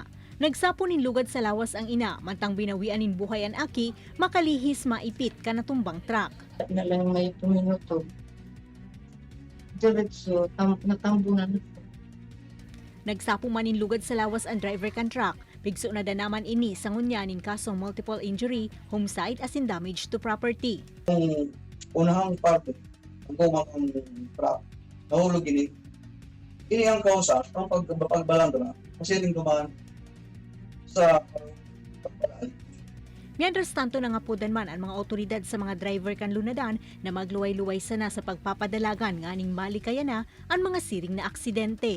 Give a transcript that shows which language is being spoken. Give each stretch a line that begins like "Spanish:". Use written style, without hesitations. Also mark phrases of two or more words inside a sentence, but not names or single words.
Bikol: Nagsapo nin lugad sa lawas ang ina, mantang binawian nin buhay ang aki, makalihis maipit ka natumbang truck. Na lang may minuto. Diretso, natambunan ito. Nagsapo man nin lugad sa lawas ang driver kan truck. Bigso na danaman ini sa ngunyanin kasong
English: multiple injury, homicide
Bikol: as in
English: damage to property.
Bikol: Yung unahang parte, ang gumang ang truck, nahulog ini. Ini ang kausa, ang pagbalanda na, kasi din dumaan sa pagbalanda. Mientras tanto nangapudan man ang mga otoridad sa mga driver kan lunadan na magluway-luway sana sa pagpapadalagan nganing malikaya na ang mga siring na aksidente.